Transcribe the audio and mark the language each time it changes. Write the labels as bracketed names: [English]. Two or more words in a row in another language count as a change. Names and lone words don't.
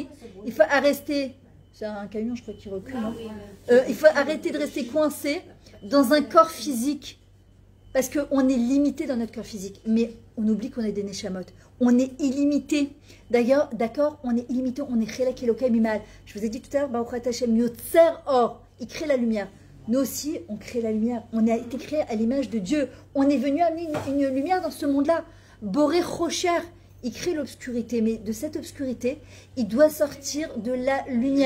[French] Il faut arrêter... C'est un camion, je crois, qui recule. Non il faut arrêter de rester coincé dans un corps physique. Parce qu'on est limité dans notre corps physique. Mais on oublie qu'on est des neshamot. On est illimité. D'ailleurs, d'accord, on est illimité. On est [Hebrew] חלק אלוקי ממעל. [French] Je vous ai dit tout à l'heure, [Hebrew] ברוך השם יוצר אור. [French] Il crée la lumière. Nous aussi, on crée la lumière. On a été créé à l'image de Dieu. On est venu amener une lumière dans ce monde-là. [Hebrew] בורא חושך, [French] il crée l'obscurité. Mais de cette obscurité, il doit sortir de la lumière.